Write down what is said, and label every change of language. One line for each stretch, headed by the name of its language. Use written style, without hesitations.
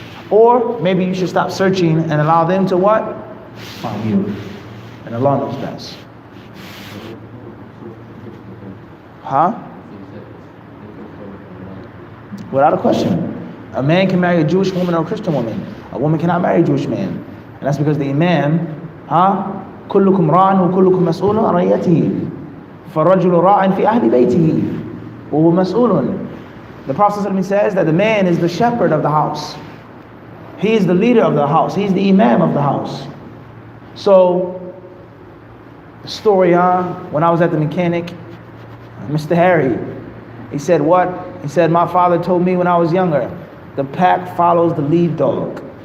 English: Or maybe you should stop searching and allow them to what? Find you. And Allah knows best. Huh? Without a question. A man can marry a Jewish woman or a Christian woman. A woman cannot marry a Jewish man. And that's because the Imam,
Arabic: كلكم راع وكلكم مسؤول عن رعيته فالرجل راع في أهل بيته وهو مسؤول.
English: The Prophet ﷺ says that the man is the shepherd of the house. He is the leader of the house. He's the Imam of the house. So, the story, when I was at the mechanic, Mr. Harry, he said what? He said, my father told me when I was younger, the pack follows the lead dog.